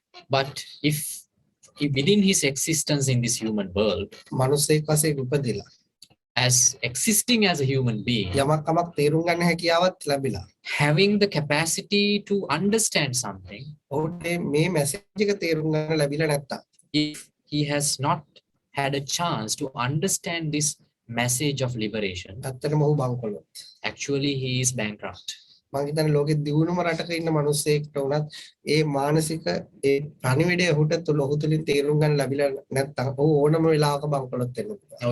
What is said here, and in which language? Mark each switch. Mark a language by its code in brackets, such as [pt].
[en] But if within his existence in this human world, [si] මනුස්සයෙක් වශයෙන් උපදිලා [en] as existing as a human being, [si] යමක් කමක් තේරුම් ගන්න හැකියාවත් ලැබිලා [en] having the capacity to understand something, [si] ඔහුට මේ මැසේජ් එක තේරුම් ගන්න ලැබිලා නැත්තම් [en] if he has not had a chance to understand this message of liberation, [si] ඇත්තටම ඔහු බංකොලොත්. [en] actually he is bankrupt. [si] මම හිතන්නේ ලෝකෙ දියුණුම රටක ඉන්න මිනිස්සෙක්ට උනත් ඒ මානසික ඒ පණිවිඩය ඔහුට ඔහු තුලින් තේරුම් ගන්න ලැබිලා නැත්තම් ඔහු ඕනම වෙලාවක බංකොලොත් වෙන්න පුළුවන්.